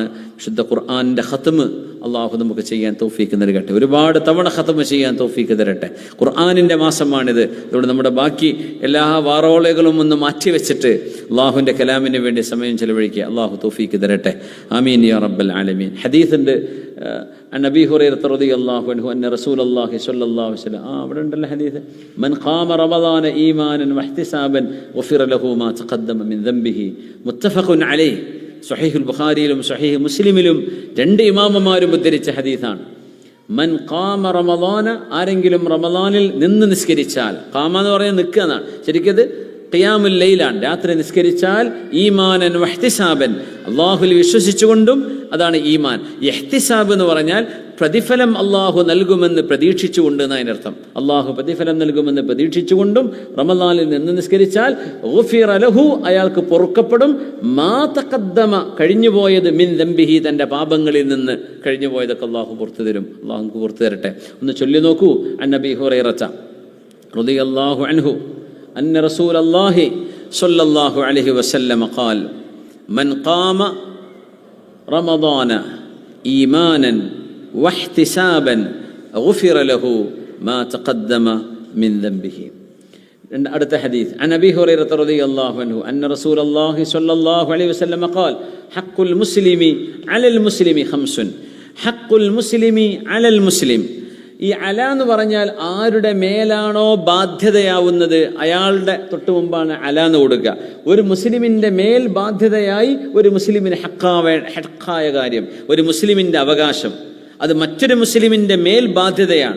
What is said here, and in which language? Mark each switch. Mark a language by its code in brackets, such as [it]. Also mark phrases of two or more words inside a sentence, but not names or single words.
[ml] വിശുദ്ധ ഖുർആനിൻ്റെ ഖത്മ് അള്ളാഹു നമുക്ക് ചെയ്യാൻ തൗഫീക്ക് നൽകട്ടെ. ഒരുപാട് തവണ ഖത്മ് ചെയ്യാൻ തൗഫീക്ക് തരട്ടെ. ഖുർആനിൻ്റെ മാസമാണിത്. അതുകൊണ്ട് നമ്മുടെ ബാക്കി എല്ലാ വാറോളകളും ഒന്ന് മാറ്റിവെച്ചിട്ട് അള്ളാഹുവിൻ്റെ കലാമിന് വേണ്ടി സമയം ചെലവഴിക്കുക. അള്ളാഹു തൗഫീക്ക് തരട്ടെ. [ar] آمين يا رب العالمين. [ml] ഹദീസുണ്ട് [ar] عن أبي هريرة رضي الله عنه أن رسول الله صلى الله عليه وسلم [ml] അവിടെ ഉണ്ടല്ലോ ഹദീസ്, [ar] من قام رمضان إيمانا واحتسابا غفر له ما تقدم من ذنبه متفق عليه. [ml] സ്വഹീഹുൽ ബുഖാരിയിലും സ്വഹീഹ് മുസ്ലിമിലും 2 ഇമാമമാരും ഉദ്ധരിച്ച ഹദീസാണ്. [ar] من قام رمضان, [ml] ആരെങ്കിലും റമദാനിൽ നിന്ന് നിസ്കരിച്ചാൽ, ഖാമ എന്ന് പറഞ്ഞാൽ നിൽക്കുക എന്നാണ്, ശരിക്കത് [ar] قيام الليل, [ml] രാത്രി നിസ്കരിച്ചാൽ, [ar] إيمانا واحتسابا, [ml] അള്ളാഹുൽ വിശ്വസിച്ചുകൊണ്ടും, അതാണ് ഈമാൻ. ഇഹ്തിസാബ് എന്ന് പറഞ്ഞാൽ പ്രതിഫലം അള്ളാഹു നൽകുമെന്ന് പ്രതീക്ഷിച്ചുകൊണ്ട് എന്നതിനർത്ഥം. അള്ളാഹു പ്രതിഫലം നൽകുമെന്ന് പ്രതീക്ഷിച്ചുകൊണ്ടും റമദാനിൽ നിന്ന് നിസ്കരിച്ചാൽ [ar] غفر له, [ml] അയാൾക്ക് പൊറുക്കപ്പെടും, [ar] ما تقدم, [ml] കഴിഞ്ഞുപോയത്, [ar] من ذنبه, [ml] തൻ്റെ പാപങ്ങളിൽ നിന്ന് കഴിഞ്ഞുപോയതൊക്കെ അള്ളാഹു പുറത്തു തരും. അള്ളാഹു നമുക്ക് പുറത്തു തരട്ടെ. ഒന്ന് ചൊല്ലി നോക്കൂ. [ar] عن أبي هريرة رضي الله عنه أن رسول الله صلى الله عليه وسلم قال من قام رمضان إيمانا واحتسابا غفر له ما تقدم من ذنبه. [ml] അടുത്ത ഹദീസ് [ar] عن أبي هريرة رضي الله عنه أن رسول الله صلى الله عليه وسلم قال حق المسلم على المسلم 5 حق المسلم على المسلم. [ml] ഈ അല എന്ന് പറഞ്ഞാൽ ആരുടെ മേലാണോ ബാധ്യതയാവുന്നത് അയാളുടെ തൊട്ട് മുമ്പാണ് അല എന്ന് കൊടുക്കുക. ഒരു മുസ്ലിമിൻ്റെ മേൽ ബാധ്യതയായി ഒരു മുസ്ലിമിന് ഹക്കായ കാര്യം, ഒരു മുസ്ലിമിൻ്റെ അവകാശം, അത് മറ്റൊരു മുസ്ലിമിൻ്റെ മേൽ ബാധ്യതയാണ്.